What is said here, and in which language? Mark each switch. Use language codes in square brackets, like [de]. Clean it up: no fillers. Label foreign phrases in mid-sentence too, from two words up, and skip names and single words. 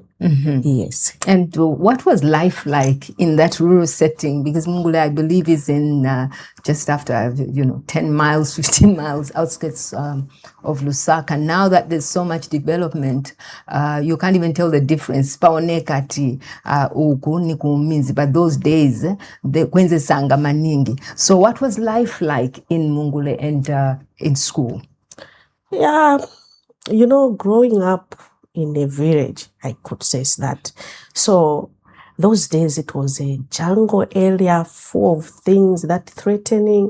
[en] Yes. And what was life like in that rural setting? Because Mungule, I believe, is in just after 10 miles, 15 miles outskirts of Lusaka. Now that there's so much development, you can't even tell the difference. [ny] Paonekati uku ni kuminzi, [en] but those days [ny] kwenze sanga maningi. [en] So what was life like in Mungule and in school? Yeah, growing up in a village, I could say that. So those days it was a jungle area full of things that threatening.